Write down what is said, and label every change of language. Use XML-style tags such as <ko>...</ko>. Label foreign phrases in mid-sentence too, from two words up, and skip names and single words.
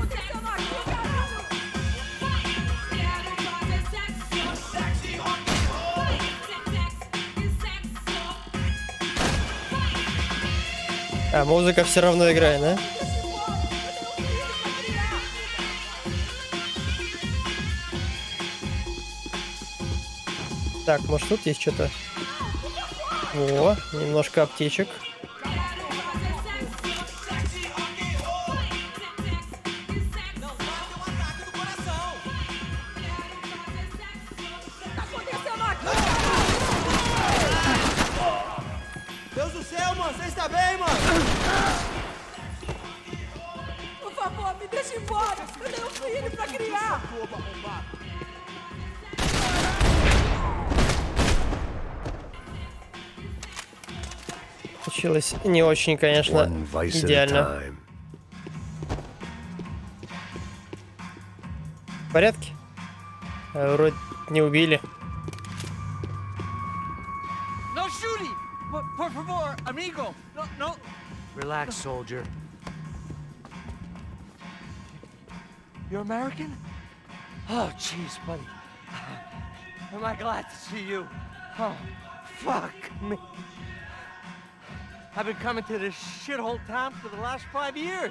<ru>А, музыка все равно играет, да? Так, может тут есть что-то? О, немножко аптечек.</ru> <pt>Deus do céu, mano, você está bem, mano? Por favor, me deixa embora. Eu tenho um filho pra criar.</pt> <ru>Получилось не очень, конечно,</ru> <en>One vice at a</en> <ru>идеально.</ru> <en>time.</en> <ru>В порядке? Вроде не убили.</ru> <en>No shooting.</en> <pt>Por favor, amigo.</pt> <en>No, no. Relax, soldier. You're American? Oh, jeez, buddy. Am I glad to see you? Oh, fuck me. I've been coming to this shithole town for the last 5 years.</en>